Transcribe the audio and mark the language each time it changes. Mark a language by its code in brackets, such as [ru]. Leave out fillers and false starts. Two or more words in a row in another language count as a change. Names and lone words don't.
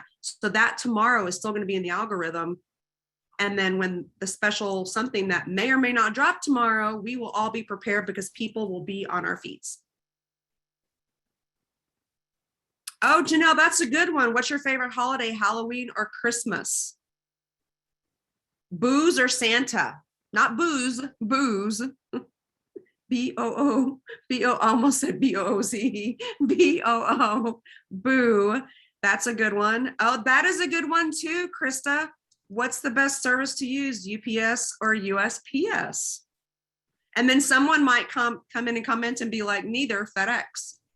[en] So that tomorrow is still going to be in the algorithm. And then when the special something that may or may not drop tomorrow, we will all be prepared because people will be on our feeds. Oh, Janelle, that's a good one. What's your favorite holiday, Halloween or Christmas? Booze or Santa? Not booze, booze. B-O-O, B-O, almost said B-O-O-Z, B-O-O, boo. That's a good one. Oh, that is a good one too, Krista. What's the best service to use, UPS or USPS? And then someone might come in and comment and be like, neither, FedEx.